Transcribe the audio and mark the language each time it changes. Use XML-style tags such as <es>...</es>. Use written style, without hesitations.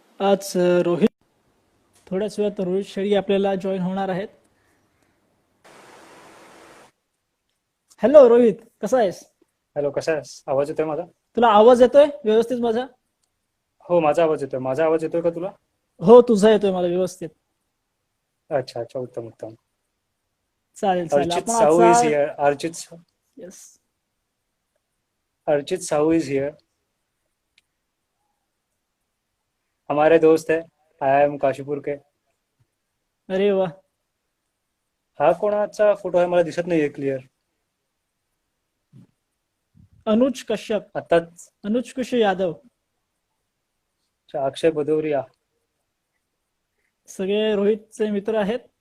<mr>आज रोहित थोड्याच वेळात रोहित शेळके आपल्याला जॉईन होणार आहेत. हॅलो रोहित, कसा आहेस? हॅलो, कसा आहेस? आवाज येतोय माझा? तुला आवाज येतोय व्यवस्थित माझा? हो, माझा आवाज येतोय. माझा आवाज येतोय का तुला? हो, तुझा येतोय मला व्यवस्थित. अच्छा अच्छा, उत्तम उत्तम. चालेल चालेल. अर्चित आपण साहू आजचा</mr> <en>Is here. Yes. Archit Sahu is here.</en> <hi>हमारे दोस्त है, IIM काशीपुर के.</hi> <mr>अरे वा. हा कोणाचा फोटो आहे मला दिसत नाहीये क्लिअर. अनुज कश्यप, आताच. अनुज कुश यादव. अच्छा, अक्षय भदौरिया. सगळे रोहितचे मित्र आहेत.</mr>